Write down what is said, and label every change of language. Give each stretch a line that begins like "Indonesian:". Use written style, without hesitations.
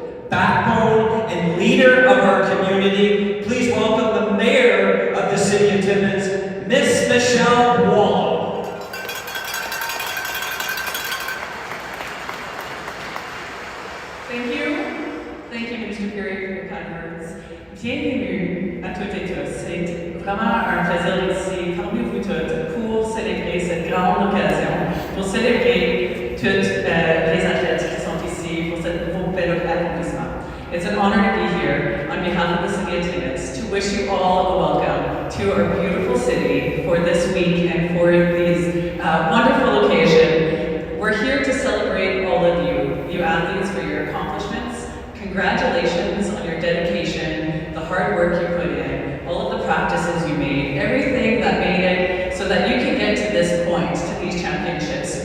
English: backbone, and leader of our community. Please welcome the mayor of the city of Timmins, Miss Michelle Wall. Thank you, Mr. Fury, for your kind words.
French: Bienvenue à toutes et tous. C'est vraiment un plaisir ici, parmi vous toutes, pour célébrer cette grande occasion, pour célébrer toutes les athlètes qui sont ici pour cet nouveau bel accomplissement.
English: It's an honor to be here on behalf of the city of Timmins to wish you all a welcome to our beautiful city for this week and for this wonderful occasion. We're here to celebrate all of you athletes, for your accomplishments. Congratulations on your dedication, the hard work you put in, all of the practices you made, everything that made it so that you can get to this point, to these championships.